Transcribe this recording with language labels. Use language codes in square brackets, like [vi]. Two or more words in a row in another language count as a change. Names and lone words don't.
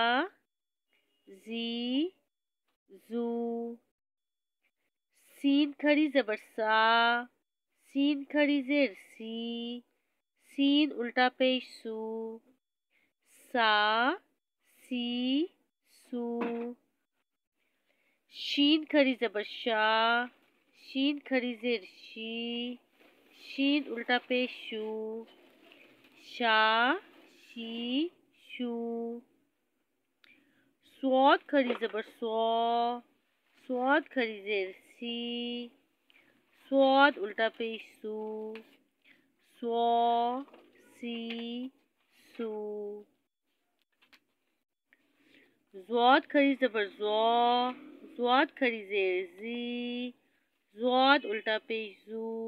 [ur] زی زو، سین کھڑی زبر سا، سین کھڑی زیر سی، سین الٹا پیش سو، سا سی سو، شین کھڑی زبر شا، شین کھڑی زیر شی، شین الٹا پیش شو، شا شی شو، صاد کھڑی زبر سوا، صاد کھڑی زیر سی، صاد الٹا پیش سو، سوا سی سو، زواد کھڑی زبر زوا، زواد کھڑی زیر زی، زواد الٹا پیش زو،